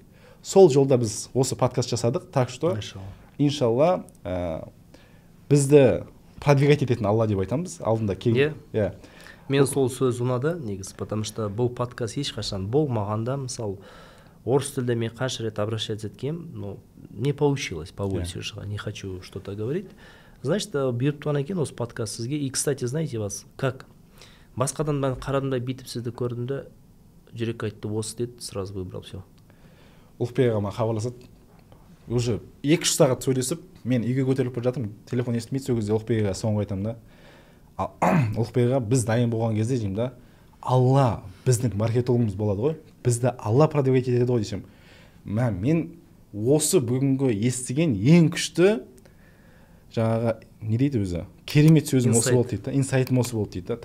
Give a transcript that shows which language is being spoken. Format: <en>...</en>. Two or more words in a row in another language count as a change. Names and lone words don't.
<kk>Сол жолда біз осы подкаст жасадық,</kk> <ru>так что</ru> <kk>иншалла бізді продвигать ететін Алла деп айтамыз. Алдында келген. Мен сол сөз ұнады негізі,</kk> <ru>потому что</ru> <kk>бұл подкаст ешқашан болмағанда, мысалы орыс тілде мен қанша рет обращаться еткем,</kk> <ru>но не получилось, по улице не хочу что-то говорить.</ru> <kk>Значит, беріп туған екен осы подкаст сізге.</kk> <ru>И, кстати, знаете вас, как?</ru> <kk>Басқадан мен қарадымда битіп сізді көрдімді, жүрек айтты осы деді,</kk> <ru>сразу выбрал все.</ru> <kk>Ұлықбек ағама хабарласады, уже 2-3 сағат сөйлесіп, мен үйге көтеріліп бара жатырмын, телефон естімейді, сол кезде Ұлықбекға соңғы айтамын да. Ұлықбекға біз дайын болған кезде деймін да, Алла біздің маркетологымыз болады ғой, бізді Алла продвигать етеді ғой десем. Мен осы бүгінгі естіген ең күшті жаңағы не дейді өзі, керемет сөзім осы болды дейді, инсайтым осы болды дейді.</kk>